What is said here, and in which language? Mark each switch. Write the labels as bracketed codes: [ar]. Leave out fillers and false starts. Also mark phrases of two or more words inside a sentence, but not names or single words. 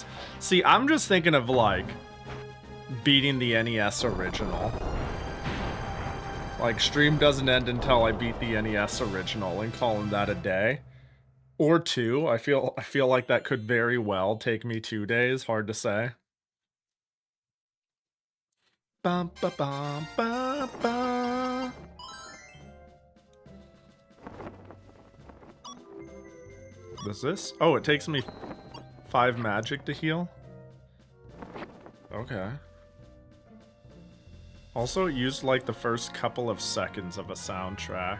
[en] See, I'm just thinking of, like, beating the NES original. Like, stream doesn't end until I beat the NES original and calling that a day. Or 2. I feel like that could very well take me 2 days. Hard to say. Bum, ba, bum, ba, ba. What's this? Oh, it takes me 5 magic to heal? Okay. Also, it used like the first couple of seconds of a soundtrack.